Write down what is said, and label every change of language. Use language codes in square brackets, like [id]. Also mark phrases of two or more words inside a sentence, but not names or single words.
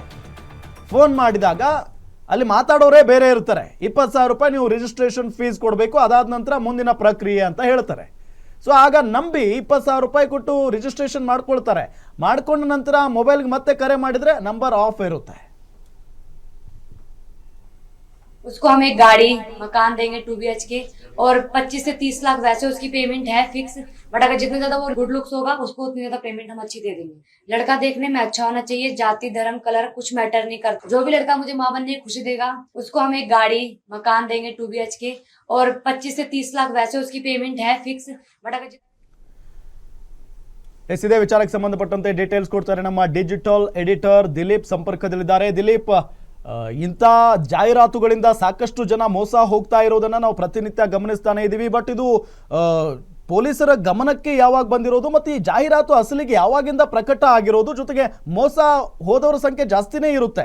[kn] ಫೋನ್ ಮಾಡಿದಾಗ ಅಲ್ಲಿ ಮಾತಾಡೋರೇ ಬೇರೆ ಇರ್ತಾರೆ. 20,000 ರೂಪಾಯಿ ನೀವು [en] registration fees [kn] ಕೊಡಬೇಕು, ಅದಾದ ನಂತರ ಮುಂದಿನ ಪ್ರಕ್ರಿಯೆ ಅಂತ ಹೇಳ್ತಾರೆ. ಸೊ ಆಗ ನಂಬಿ 20,000 ರೂಪಾಯಿ ಕೊಟ್ಟು ರಿಜಿಸ್ಟ್ರೇಷನ್ ಮಾಡ್ಕೊಳ್ತಾರೆ. ಮಾಡ್ಕೊಂಡ ನಂತರ ಮೊಬೈಲ್ಗೆ ಮತ್ತೆ ಕರೆ ಮಾಡಿದರೆ [en] number off [kn] ಇರುತ್ತೆ. [hi] उसको हम एक गाड़ी मकान देंगे 2 BHK और 25 से 30 लाख वैसे उसकी पेमेंट है फिक्स, बट अगर जितना ज्यादा वो [en] good looks [hi] होगा उसको उतनी ज्यादा पेमेंट हम अच्छी दे देंगे. लड़का देखने में अच्छा होना चाहिए, जाति धर्म कलर कुछ मैटर नहीं करता. जो भी लड़का मुझे मां बनने की खुशी देगा उसको हम एक गाड़ी मकान देंगे 2 BHK और 25 से 30 लाख वैसे उसकी पेमेंट है फिक्स, बट अगर [kn] ಇದೇ ವಿಚಾರಕ್ಕೆ ಸಂಬಂಧಪಟ್ಟಂತೆ ಡೀಟೇಲ್ಸ್ ಕೊಡ್ತಾರೆ ನಮ್ಮ [en] digital editor [kn] ದಿಲೀಪ್ ಸಂಪರ್ಕದಲ್ಲಿದ್ದಾರೆ. ದಿಲೀಪ್, ಇಂಥ ಜಾಹೀರಾತುಗಳಿಂದ ಸಾಕಷ್ಟು ಜನ ಮೋಸ ಹೋಗ್ತಾ ಇರೋದನ್ನ ನಾವು ಪ್ರತಿನಿತ್ಯ ಗಮನಿಸ್ತಾನೆ ಇದ್ದೀವಿ. ಬಟ್ ಇದು ಪೊಲೀಸರ ಗಮನಕ್ಕೆ ಯಾವಾಗ ಬಂದಿರೋದು ಮತ್ತು ಈ ಜಾಹೀರಾತು ಅಸಲಿಗೆ ಯಾವಾಗಿಂದ ಪ್ರಕಟ ಆಗಿರೋದು, ಜೊತೆಗೆ ಮೋಸ ಹೋದವರ ಸಂಖ್ಯೆ ಜಾಸ್ತಿನೇ ಇರುತ್ತೆ?